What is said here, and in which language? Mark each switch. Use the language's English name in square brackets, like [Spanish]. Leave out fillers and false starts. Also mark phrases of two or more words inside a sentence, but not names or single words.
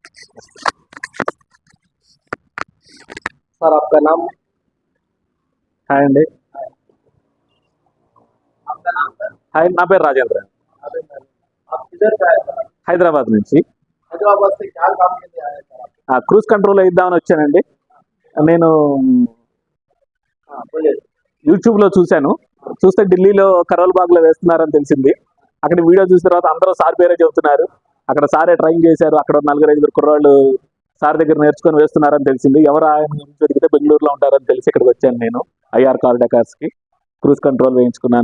[Hindi] सर आपका नाम? [Telugu] హాయ్ అండి. [Hindi] आपका नाम सर? [Telugu] హాయ్, నా పేరు రాజేంద్ర, [Hindi] आप किधर से आए सर? [Telugu] హైదరాబాద్ నుంచి. [Hindi] हैदराबाद से क्या काम के लिए आए सर आप? [English] cruise control [Telugu] ఇద్దామని వచ్చానండి. నేను [Hindi] हाँ बोलिए. [Telugu] యూట్యూబ్లో చూస్తే ఢిల్లీలో కరోల్ బాగ్లో వేస్తున్నారని తెలిసింది. అక్కడ వీడియో చూసిన తర్వాత అందరూ సార్ పేరే చెబుతున్నారు. అక్కడ సారే ట్రైన్ చేశారు. అక్కడ 4-5 కుర్రాళ్ళు సార్ దగ్గర నేర్చుకొని వేస్తున్నారని తెలిసింది. ఎవరు ఆయన గురించి అడిగితే బెంగళూరులో ఉంటారని తెలిసి ఇక్కడికి వచ్చాను. నేను ఐఆర్ కార్ డెకార్స్కి [English] cruise control [Telugu] వేయించుకున్నాను.